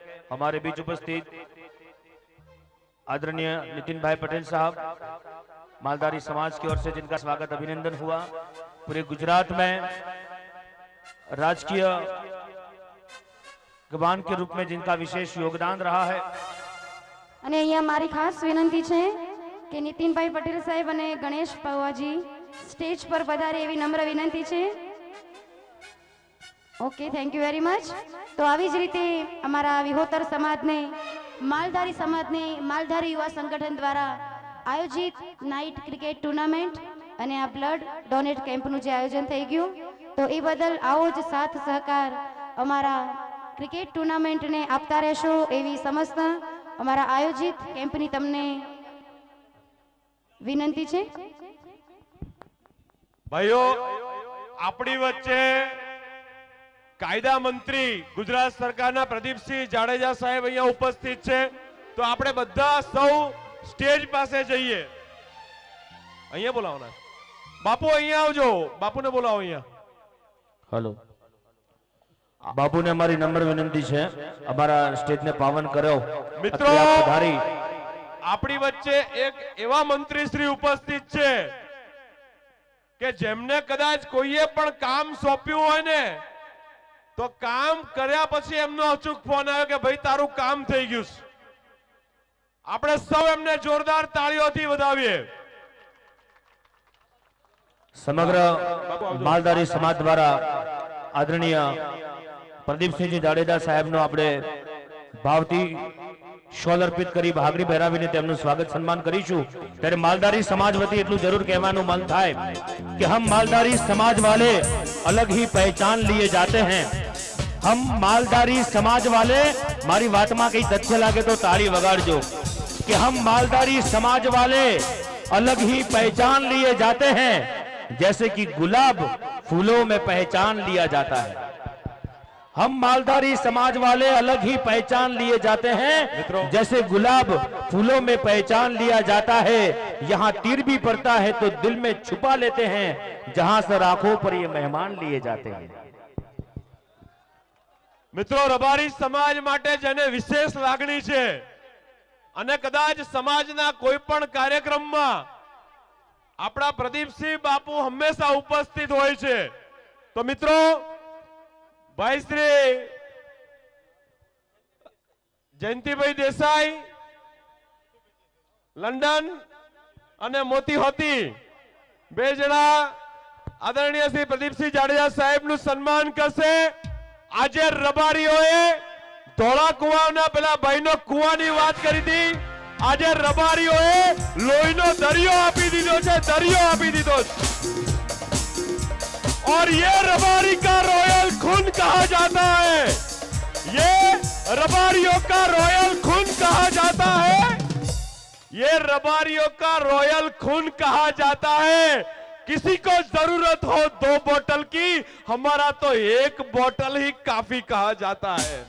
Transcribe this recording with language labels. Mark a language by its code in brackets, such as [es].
[hi] हमारे बीच उपस्थित आदरणीय नितिन भाई पटेल साहब मालधारी समाज की ओर से जिनका स्वागत अभिनंदन हुआ। पूरे गुजरात में राजकीय गवान के रूप में जिनका विशेष योगदान रहा है। [gu] અને અહીંયા મારી ખાસ વિનંતી છે કે નીતિનભાઈ પટેલ સાહેબ અને ગણેશ પવાજી સ્ટેજ પર પધારે એવી નમ્ર વિનંતી છે। [en] Okay, thank you very much. [gu] તો આવી જ રીતે અમારા વિહોતર સમાજને માલધારી યુવા સંગઠન દ્વારા આયોજિત નાઇટ ક્રિકેટ ટુર્નામેન્ટ અને આ બ્લડ ડોનેટ કેમ્પનું જે આયોજન થઈ ગયું તો એ બદલ આવો જ સાથ સહકાર અમારા ક્રિકેટ ટુર્નામેન્ટને આપતા રહેશો એવી સમસ્ત અમારા આયોજિત કેમ્પની તમને વિનંતી છે। ભાઈઓ, આપણી વચ્ચે કાયદા મંત્રી ગુજરાત સરકારના પ્રદીપસિંહ જાડેજા સાહેબ અહીંયા ઉપસ્થિત છે, તો આપણે બધા સૌ સ્ટેજ પાસે જઈએ। અહીંયા બોલાવના બાપુ, અહીંયા આવજો, બાપુને બોલાવો અહીંયા। [hi] हेलो बापू ने हमारी नम्र विनंती है हमारा स्टेज ने पावन करो। [gu] મિત્રો, આપણી વચ્ચે એક એવા મંત્રીશ્રી ઉપસ્થિત છે કે જેમને કદાચ કોઈએ પણ કામ સોંપ્યું હોય ને તો કામ કર્યા પછી એમનો અચૂક ફોન આવ્યો કે ભાઈ તારું કામ થઈ ગયું છે। આપણે સૌ એમને જોરદાર તાળીઓથી વધાવીએ। समग्र मालधारी समाज द्वारा आदरणीय प्रदीपसिंह जाडेजा साहेब नो આપણે ભાવથી શોલ અર્પિત કરી ભાગરી પહેરાવીને તેમનું સ્વાગત સન્માન કરીશું। ત્યારે માલધારી સમાજ વતી એટલું જરૂર કહેવાનું મન થાય [hi] कि हम मालधारी समाज वाले अलग ही पहचान लिए जाते हैं। हम मालधारी समाज वाले, [gu] मारी बात में कई तथ्य लागे तो ताली वगाड़जो [hi] कि हम मालधारी समाज वाले अलग ही पहचान लिए जाते हैं, जैसे कि गुलाब फूलों में पहचान लिया जाता है। हम मालधारी समाज वाले अलग ही पहचान लिए जाते हैं, जैसे गुलाब फूलों में पहचान लिया जाता है। यहाँ तीर भी पड़ता है तो दिल में छुपा लेते हैं, जहां से आंखों पर ये मेहमान लिए जाते हैं। [gu] મિત્રો, રબારી સમાજ માટે જેને વિશેષ લાગણી છે અને કદાચ સમાજના કોઈ પણ કાર્યક્રમમાં આપણા પ્રદીપસિંહ બાપુ હંમેશા ઉપસ્થિત હોય છે, તો મિત્રો ભાઈ શ્રી જયંતિભાઈ દેસાઈ લંડન અને મોતી હોતી બે જણા આદરણીય શ્રી પ્રદીપસિંહ જાડેજા સાહેબનું સન્માન કરશે। આજે રબારીઓએ ધોળા કુવાના પેલા ભાઈનો કુવાની વાત કરી હતી, આજે રબારીઓએ લોહીનો દરિયો આપી દીધો છે, દરિયો આપી દીધો છે। [hi] और ये रबारी का रॉयल खून कहा जाता है, ये रबारियों का रॉयल खून कहा जाता है, ये रबारियों का रॉयल खून कहा जाता है। किसी को जरूरत हो 2 बोतल की, हमारा तो 1 बोतल ही काफी कहा जाता है।